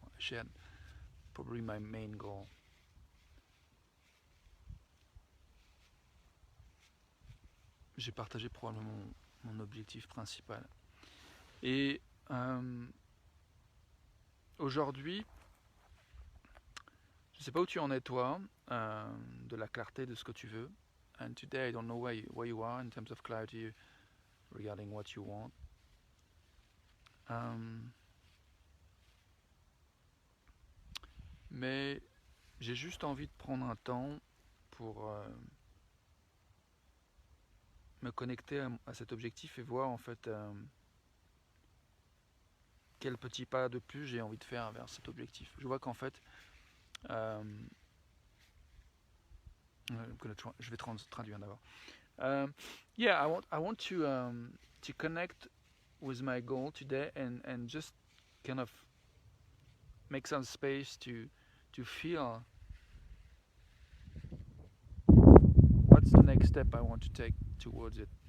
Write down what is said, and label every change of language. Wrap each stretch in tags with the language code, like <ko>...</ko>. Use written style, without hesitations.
<en>I shared probably my main goal.</en> <fr>J'ai partagé probablement mon objectif principal. Et aujourd'hui, je ne sais pas où tu en es toi, de la clarté de ce que tu veux.</fr> <en>And today I don't know where you are in terms of clarity regarding what you want.</en> <fr>Mais j'ai juste envie de prendre un temps pour me connecter à cet objectif et voir en fait quel petit pas de plus j'ai envie de faire vers cet objectif. Je vois qu'en fait, je vais traduire d'abord.</fr> <en>Yeah, I want to connect with my goal today and just kind of make some space to feel what's the next step I want to take towards it.</en>